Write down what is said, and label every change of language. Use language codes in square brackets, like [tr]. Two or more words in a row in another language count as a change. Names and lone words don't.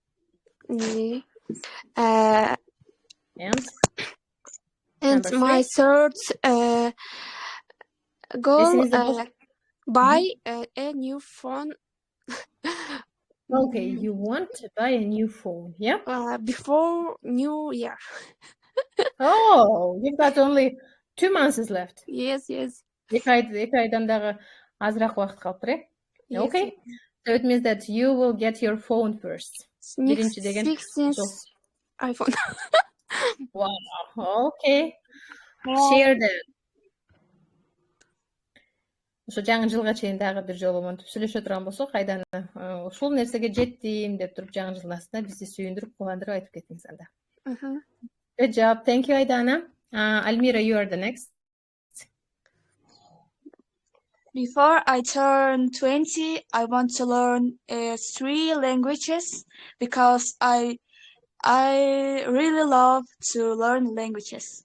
[en] And my third goal, buy a new phone. Okay, you want to buy a new phone, yeah? Before New Year. Oh, you've got only 2 months left. Yes. [ky] Эки айдан дагы азыраак убакыт калыптыр, э? [en] Okay. So it means that you will get your phone first. Next 16th iPhone. Wow. Okay. Share that. [ky] Ошо жаңы жылга чейин дагы бир жолу монтип сүйлөшө турган болсок, Айдана ушул нерсеге жеттим деп туруп жаңы жылдын астына бизди сүйүндүрүп, кубандырып айтып кеттиңиз анда. [en] Good job. Thank you, Aidana. Almira, you are the next. Before I turn 20, I want to learn 3 languages because I really love to learn languages.